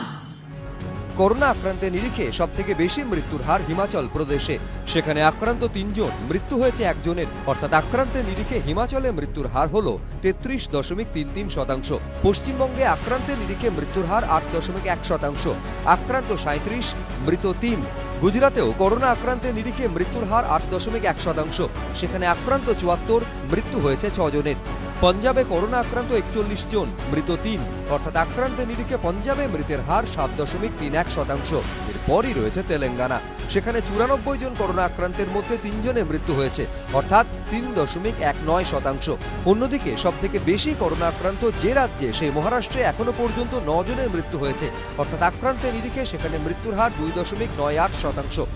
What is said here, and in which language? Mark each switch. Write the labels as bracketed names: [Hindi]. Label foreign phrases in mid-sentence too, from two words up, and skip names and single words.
[Bangla] করোনা আক্রান্তের নিরিখে সবথেকে বেশি মৃত্যুর হার হিমাচল প্রদেশে, সেখানে আক্রান্ত 3 জন, মৃত্যু হয়েছে 1 জনের, অর্থাৎ আক্রান্তের নিরিখে হিমাচলে মৃত্যুর হার হল 33.33%। পশ্চিমবঙ্গে আক্রান্তের নিরিখে মৃত্যুর হার 8.1%, আক্রান্ত 37, মৃত 3। গুজরাতেও করোনা আক্রান্তের নিরিখে মৃত্যুর হার 8.1%, সেখানে আক্রান্ত 74, মৃত্যু হয়েছে 6 জনের। পাঞ্জাবে করোনা আক্রান্ত 41 জন মৃত 3 অর্থাৎ আক্রান্ত নিরিখে পাঞ্জাবে মৃতের হার 7.31%। एरपरই রয়েছে তেলেঙ্গানা, সেখানে 94 জন করোনা আক্রান্তের মধ্যে 3 জনের মৃত্যু হয়েছে অর্থাৎ 3.19%। অন্যদিকে সবথেকে বেশি করোনা আক্রান্ত যে রাজ্যে সেই মহারাষ্ট্রে এখনো পর্যন্ত 9 জনের মৃত্যু হয়েছে অর্থাৎ আক্রান্তের নিরিখে সেখানে মৃত্যুর হার 2.98%।